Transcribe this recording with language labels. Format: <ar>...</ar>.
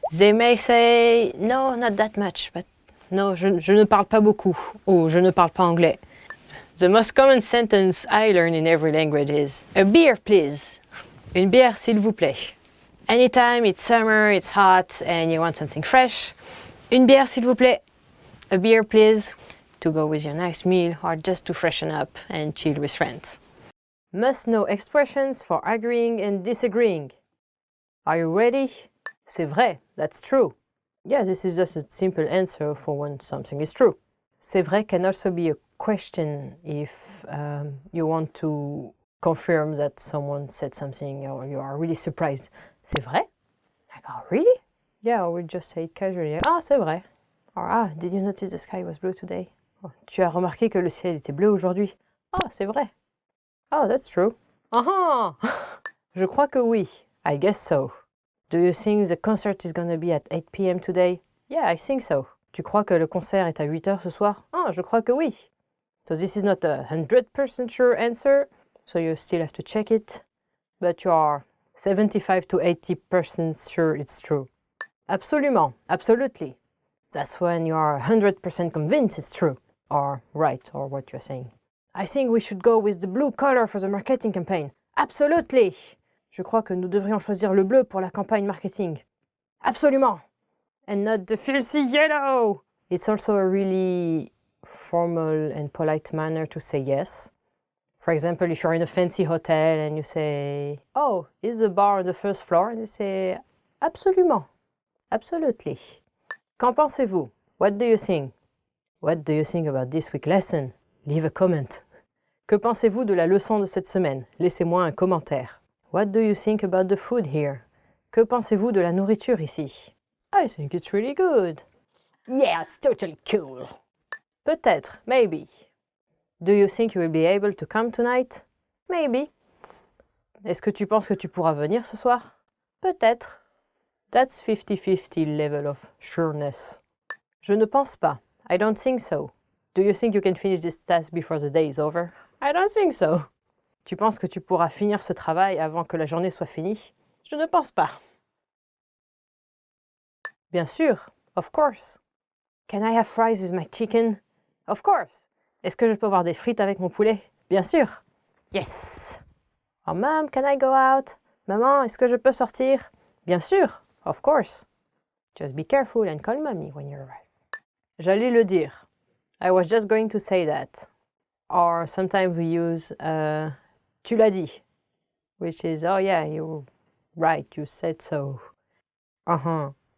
<en>They may say, no, not that much, but no,</en> <fr>je ne parle pas beaucoup, ou je ne parle pas anglais.</fr> <en>The most common sentence I learn in every language is, a beer please.</en> <fr>Une bière s'il vous plaît.</fr> <en>Anytime it's summer, it's hot, and you want something fresh,</en> <fr>une bière s'il vous plaît.</fr> <en>A beer please, to go with your nice meal or just to freshen up and chill with friends. Must know expressions for agreeing and disagreeing. Are you ready?</en> <fr>C'est vrai,</fr> <en>that's true. Yeah, this is just a simple answer for when something is true. C'est vrai can also be a question if you want to confirm that someone said something or you are really surprised.</en> <fr>C'est vrai?</fr> <en>Like, oh, really? Yeah, or we just say it casually.</en> <fr>Ah, c'est vrai.</fr> <en>Or, ah, did you notice the sky was blue today?</en> <fr>Oh, tu as remarqué que le ciel était bleu aujourd'hui? Ah, c'est vrai.</fr> <en>Oh, that's true.</en> <fr>Ah Je crois que oui.</fr> <en>I guess so. Do you think the concert is gonna be at 8 p.m. today? Yeah, I think so.</en> <fr>Tu crois que le concert est à 8 heures ce soir? Ah, je crois que oui.</fr> <en>So this is not a 100% sure answer, so you still have to check it, but you are 75 to 80% sure it's true.</en> <fr>Absolument,</fr> <en>absolutely. That's when you are 100% convinced it's true, or right, or what you're saying. I think we should go with the blue color for the marketing campaign. Absolutely.</en> <fr>Je crois que nous devrions choisir le bleu pour la campagne marketing. Absolument.</fr> <en>And not the filthy yellow. It's also a really formal and polite manner to say yes. For example, if you're in a fancy hotel and you say, oh, is the bar on the first floor? And you say,</en> <fr>absolument.</fr> <en>Absolutely.</en> <fr>Qu'en pensez-vous?</fr> <en>What do you think? What do you think about this week's lesson? Leave a comment.</en> <fr>Que pensez-vous de la leçon de cette semaine? Laissez-moi un commentaire.</fr> <en>What do you think about the food here?</en> <fr>Que pensez-vous de la nourriture ici?</fr> <en>I think it's really good. Yeah, it's totally cool.</en> <fr>Peut-être,</fr> <en>maybe. Do you think you will be able to come tonight? Maybe.</en> <fr>Est-ce que tu penses que tu pourras venir ce soir? Peut-être.</fr> <en>That's 50-50 level of sureness.</en> <fr>Je ne pense pas.</fr> <en>I don't think so. Do you think you can finish this task before the day is over? I don't think so.</en> <fr>Tu penses que tu pourras finir ce travail avant que la journée soit finie? Je ne pense pas. Bien sûr.</fr> <en>Of course. Can I have fries with my chicken? Of course.</en> <fr>Est-ce que je peux avoir des frites avec mon poulet? Bien sûr. Yes.</fr> <en>Oh, Mom, can I go out?</en> <fr>Maman, est-ce que je peux sortir? Bien sûr.</fr> <en>Of course. Just be careful and call mommy when you arrive.</en> <fr>J'allais le dire.</fr> <en>I was just going to say that. Or sometimes we use</en> <fr>tu l'as dit,</fr> <en>which is, oh yeah, you're right, you said so. Uh-huh.</en>